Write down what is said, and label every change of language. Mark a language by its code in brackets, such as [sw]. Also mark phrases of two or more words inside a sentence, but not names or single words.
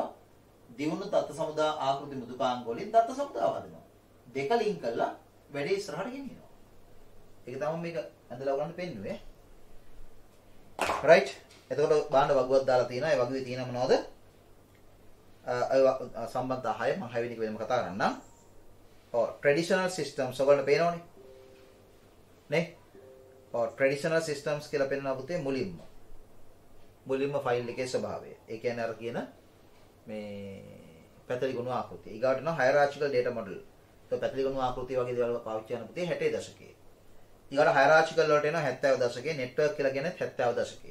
[si] දියුණු දත්ත සමුදා ආකෘති මෘදුකාංග වලින් දත්ත සමුදාව හදනවා. දෙක ලින්ක් කරලා වැඩේ ඉස්සරහට ගෙනියනවා. ඒක තමයි මේක ඇඳලා ගන්න පෙන්නුවේ. right. එතකොට බාන්න වගුවක් දාලා තියෙනවා. ඒ වගුවේ තියෙන මොනවද? සම්බන්ධ 6 මම 6 වෙනි එක වෙනම කතා කරන්නම්. [en] traditional systems [si] ඔයගොල්ලෝ පේනවනේ. නේ? [en] traditional systems [si] කියලා පෙන්නනවා පුතේ මුලින්ම ෆයිල් එකේ ස්වභාවය. ඒ කියන්නේ අර කියන මේ පැතලි ගුණ ආකෘතිය. ඊගාට යනවා [en] hierarchical data model. [si] તો පැතලි ගුණ ආකෘතිය වගේ දේවල් පාවිච්චි කරන පුතේ 60 දශකයේ. ඊගාට hierarchical වලට එනවා 70 දශකයේ, network කියලා කියන්නේ 70 දශකයේ.